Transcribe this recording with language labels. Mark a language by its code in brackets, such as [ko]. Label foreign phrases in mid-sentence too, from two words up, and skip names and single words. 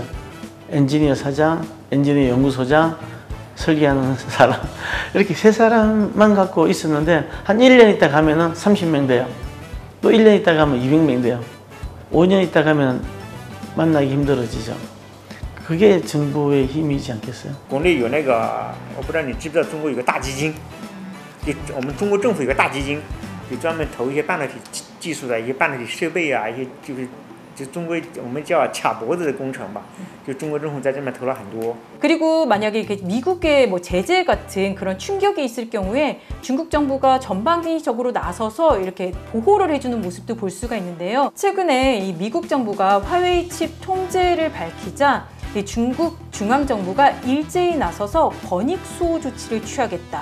[ko] 엔지니어 사장, 엔지니어 연구소장, 설계하는 사람. 이렇게 3사람만 갖고 있었는데 한 1년 있다 가면은 30명 돼요. 또 1년 있다 가면 200명 돼요. 5년 있다 가면 만나기 힘들어지죠. 그게 정부의 힘이지 않겠어요? [zh] 国内有那个，我不知道你知不知道，中国有个大基金，就我们中国政府有个大基金，就专门投一些半导体技术的一些半导体设备啊，一些就中国我们叫卡脖子的工程吧，就中国政府在这边投了很多。 [ko] 그리고 만약에 이렇게 미국의 뭐 제재 같은 그런 충격이 있을 경우에 중국 정부가 전방위적으로 나서서 이렇게 보호를 해주는 모습도 볼 수가 있는데요. 최근에 이 미국 정부가 화웨이 칩 통제를 밝히자 이 중국 중앙정부가 일제히 나서서 권익 수호 조치를 취하겠다.